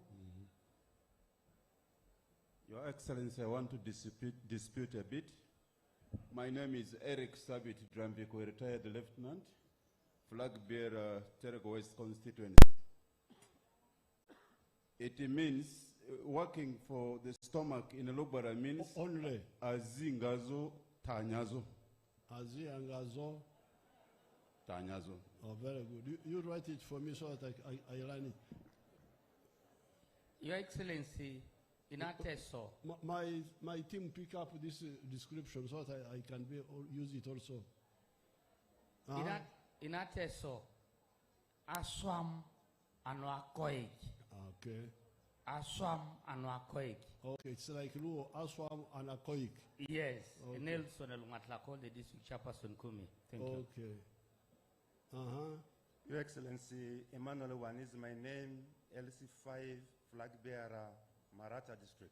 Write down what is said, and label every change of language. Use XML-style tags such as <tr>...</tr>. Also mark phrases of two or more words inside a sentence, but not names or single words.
<en>Your Excellency, I want to dispute a bit. My name is Eric Sabit Drambiko, retired lieutenant, flag bearer, Terego West constituency. It means working for the stomach in Lobara means only</en> <lgg>azingazo tanyazo. Azingazo tanyazo.</lgg> <en>Oh, very good. You write it for me so that I learn it. Your Excellency,</en> <teo>Inateso.</teo> <en>My team pick up this description so that I can use it also.</en> <teo>Inateso. Aswam anwakoik.</teo> <en>Okay.</en> <teo>Aswam anwakoik.</teo> <en>Okay, it's like Luo, Aswam and Akoik. Yes. Okay. Nelson Elungatlako, the district chairperson Kumi. Thank you. Okay. Your Excellency, Emmanuel Wan is my name, LC5 flag bearer, Maratha district.</en>